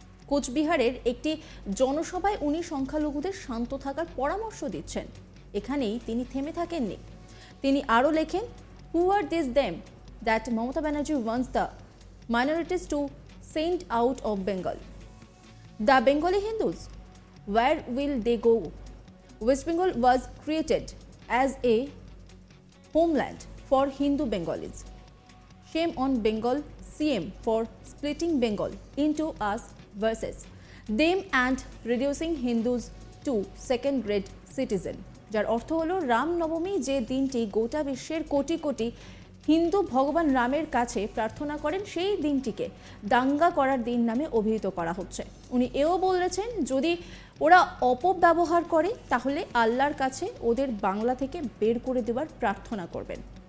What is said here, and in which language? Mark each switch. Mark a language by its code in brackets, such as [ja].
[bn] কোচবিহারের একটি জনসভায় উনি সংখ্যালঘুদের শান্ত থাকার পরামর্শ দিচ্ছেন। এখানেই তিনি থেমে থাকেননি। তিনি আরও লেখেন, [en] Who are this them that Mamata Banerjee wants the minorities to send out of Bengal? The Bengali Hindus, where will they go? West Bengal was created as a homeland for Hindu Bengalis. Shame on Bengal CM for splitting Bengal into us versus them and reducing Hindus to second-grade citizen. [bn] যার অর্থ হলো রামনবমী যে দিনটি গোটা বিশ্বের কোটি কোটি হিন্দু ভগবান রামের কাছে প্রার্থনা করেন, সেই দিনটিকে দাঙ্গা করার দিন নামে অভিহিত করা হচ্ছে। উনি এও বলেছেন, যদি ওরা অপব্যবহার করে তাহলে আল্লাহর কাছে ওদের বাংলা থেকে বের করে দেওয়ার প্রার্থনা করবেন।